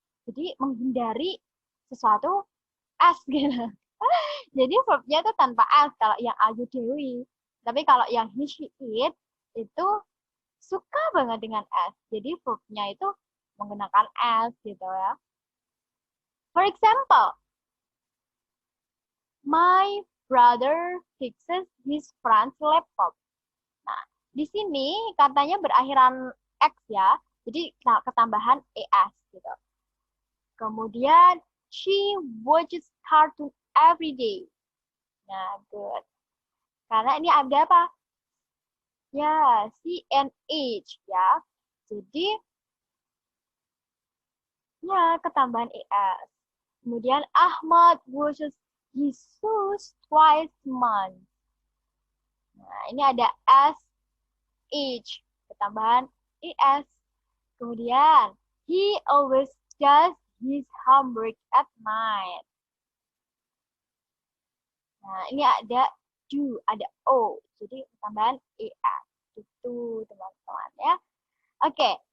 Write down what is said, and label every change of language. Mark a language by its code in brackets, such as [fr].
[id] Jadi menghindari sesuatu s gitu. Jadi verbnya itu tanpa s kalau yang Ayu Dewi. Tapi kalau yang he, she, it itu suka banget dengan s. Jadi verbnya itu menggunakan s gitu ya. [en] For example, my brother fixes his friend's laptop. [id] Nah, di sini katanya berakhiran x ya. Jadi ketambahan es gitu. Kemudian [en] she watches cartoon every day. [id] Nah, good. Karena ini ada apa? Ya, C and H ya. Jadi ya ketambahan es. Kemudian [en] Ahmad washes his shoes twice a month. [id] Nah, ini ada S, H, ketambahan es. Kemudian [en] he always does his homework at night. [id] Nah, ini ada do, ada O. Jadi tambahan ES. Itu teman-teman ya. Oke.